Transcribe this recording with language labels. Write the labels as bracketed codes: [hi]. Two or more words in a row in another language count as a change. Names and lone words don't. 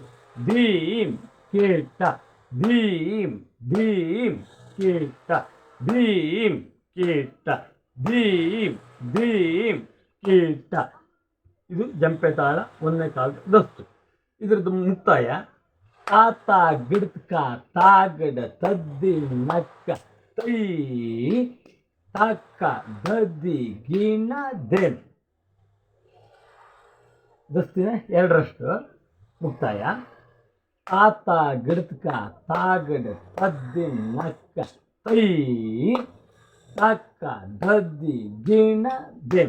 [kn] ಧೀಂ ಕೀಟ ಧೀಂ ಧೀಂ ಕೀಟ ಧೀಂ ಕೀಟ ಧೀಂ ಧೀಂ ಕೀಟ. ಇದು ಜಂಪೆ ತಾಳ ಒಂದನೇ ಕಾಲದ ದಸ್ತು. ಇದರದ್ದು ಮುಕ್ತಾಯ ತಾತ ಗಿಡ್ಕ ತಾಗಡ ತದ್ದಿ ನಕ್ಕ ತೈ ತಕ್ಕ ದದ್ದಿ ಗೀಣ ದೆಂ. ದಸ್ತಿನ 2ರಷ್ಟು ಮುಕ್ತಾಯ. ತಾತ ಗಿಡ್ಕ ತಾಗಡ ತದ್ದಿ ನಕ್ಕ ತೈ ತಕ್ಕ ದದ್ದಿ ಗೀಣ ದೆಂ.